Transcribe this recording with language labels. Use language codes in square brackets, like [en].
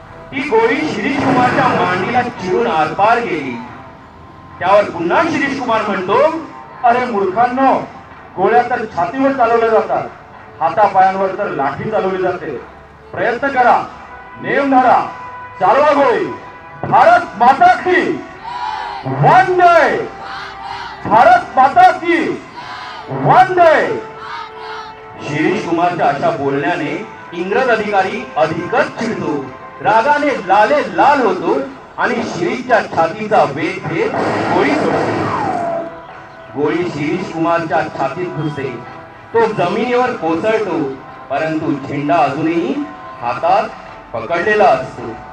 [mr] ती गोळी शिरीष कुमारच्या मांडीला चिरून आरपार गेली. त्यावर पुन्हा शिरीष कुमार म्हणतो, अरे मूर्खांनो, गोळ्या तर छातीवर चालवल्या जातात, हातापायांवर तर लाठी चालवली जाते. प्रयत्न करा, नेम धरा, चालवा गोळी. [hi] भारत माता की वंदे, भारत माता की वंदे. [mr] शिरीष कुमारच्या अशा बोलण्याने इंग्रज अधिकारी अधिकच चिडतो. रागाने लाले लाल होतो आणि शिरीषच्या छातीचा वेध घेत गोळी सोडतो. गोळी शिरीष कुमारच्या छातीत घुसते. तो जमिनीवर कोसळतो, परंतु झेंडा अजूनही हातात पकडलेला असतो.